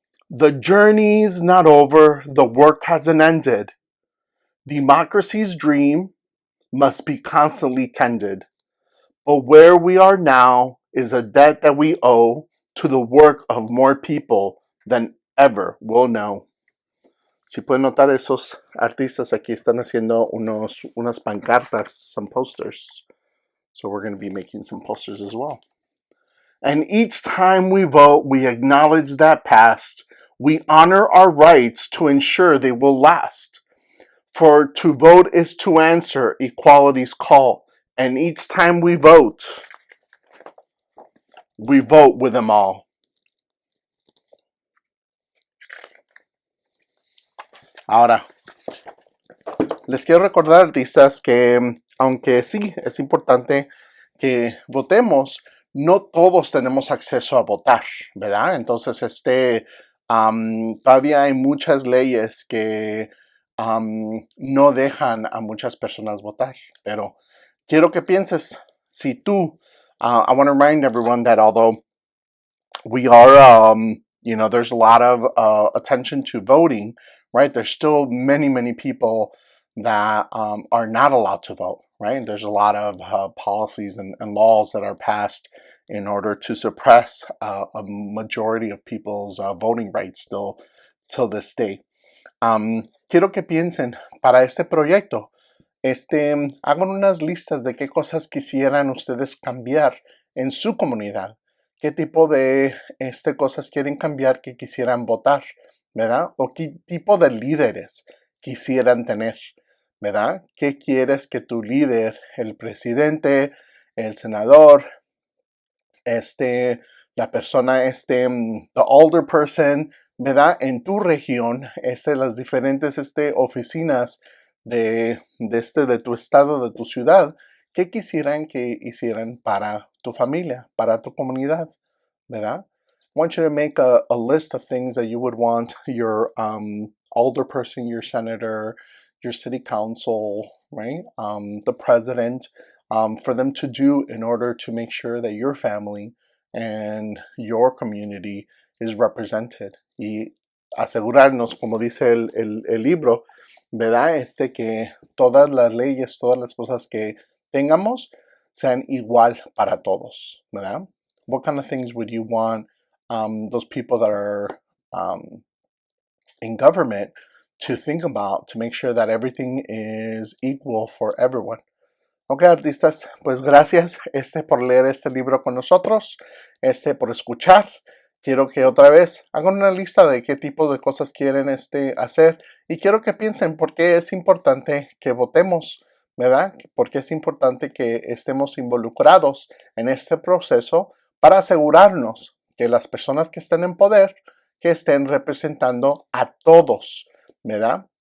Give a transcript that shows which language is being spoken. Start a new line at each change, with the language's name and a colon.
English: The journey's not over. The work hasn't ended. Democracy's dream must be constantly tended. But where we are now is a debt that we owe to the work of more people than ever will know.
Spanish: Si pueden notar, esos artistas aquí están haciendo unas pancartas,
English: some posters. So we're going to be making some posters as well. And each time we vote, we acknowledge that past. We honor our rights to ensure they will last. For to vote is to answer equality's call. And each time we vote with them all.
Spanish: Ahora, les quiero recordar, artistas, que aunque sí es importante que votemos, no todos tenemos acceso a votar, ¿verdad? Entonces, todavía hay muchas leyes que no dejan a muchas personas votar, pero quiero que pienses, si tú
English: I want to remind everyone that although we are, there's a lot of attention to voting, right? There's still many people that are not allowed to vote, right? There's a lot of policies and laws that are passed in order to suppress a majority of people's voting rights still till this day.
Spanish: Quiero que piensen para este proyecto. Hagan unas listas de qué cosas quisieran ustedes cambiar en su comunidad. ¿Qué tipo de cosas quieren cambiar que quisieran votar? ¿Verdad? ¿O qué tipo de líderes quisieran tener? ¿Verdad? ¿Qué quieres que tu líder, el presidente, el senador, la persona,
English: the older person,
Spanish: ¿verdad? En tu región, las diferentes oficinas de tu estado, de tu ciudad, ¿qué quisieran que hicieran para tu familia, para tu comunidad, ¿verdad?
English: I want you to make a list of things that you would want your older person, your senator, your city council, right? The president, for them to do in order to make sure that your family and your community is represented.
Spanish: Y asegurarnos, como dice el libro, ¿verdad? Que todas las leyes, todas las cosas que tengamos sean igual para todos, ¿verdad?
English: What kind of things would you want those people that are in government to think about to make sure that everything is equal for everyone?
Spanish: Ok, artistas, pues gracias por leer este libro con nosotros, por escuchar. Quiero que otra vez hagan una lista de qué tipo de cosas quieren hacer y quiero que piensen por qué es importante que votemos, ¿verdad? Por qué es importante que estemos involucrados en este proceso para asegurarnos que las personas que estén en poder, que estén representando a todos, ¿verdad?